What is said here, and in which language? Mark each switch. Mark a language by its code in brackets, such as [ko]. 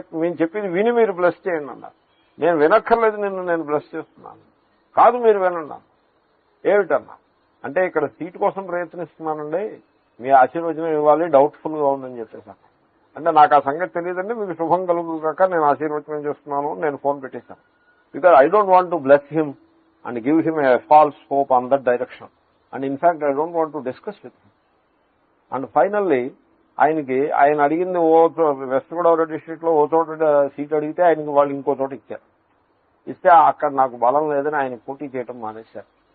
[te] మేము చెప్పింది విని మీరు బ్లెస్ చేయండి అన్నారు. నేను వినక్కర్లేదు, నేను బ్లెస్ చేస్తున్నాను. కాదు మీరు వినండి. ఏమిటన్నా అంటే ఇక్కడ సీట్ కోసం ప్రయత్నిస్తున్నానండి, మీ ఆశీర్వచనం ఇవ్వాలి, డౌట్ఫుల్ గా ఉందని చెప్పేశాను. అంటే నాకు ఆ సంగతి తెలియదండి, మీకు శుభం కలుగు కాక నేను ఆశీర్వచనం చేస్తున్నాను, నేను ఫోన్ పెట్టేశాను. [en] Because I don't want to bless him and give him a false hope on that direction, and in fact I don't want to discuss with him. And finally [te] ఆయన అడిగింది వెస్ట్ గోదావరి డిస్ట్రిక్ట్ లో ఓ చోట seat అడిగితే ఆయనకి వాళ్ళు ఇంకో చోట ఇచ్చారు. ఇస్తే అక్కడ నాకు బలం లేదని ఆయన పోటీ చేయడం మానేశారు.